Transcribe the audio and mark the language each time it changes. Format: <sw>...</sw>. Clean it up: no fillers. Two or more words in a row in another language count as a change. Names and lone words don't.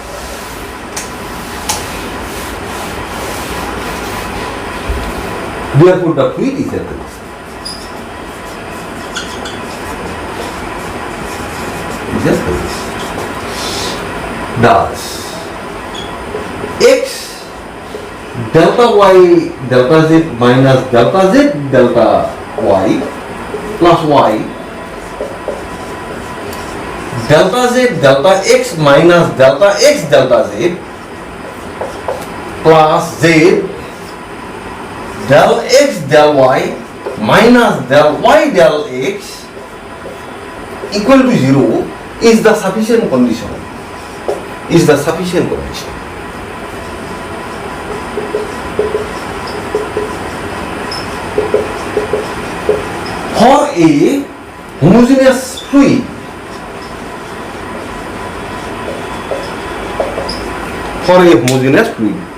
<en>Therefore, the fluid is at rest. Is at rest. Thus, x delta y delta z minus delta z delta y plus y delta z delta x minus delta x delta z plus z del x del y minus del y del x equal to 0 is the sufficient condition. Is the sufficient condition. For a homogeneous fluid, for a homogeneous fluid,</en>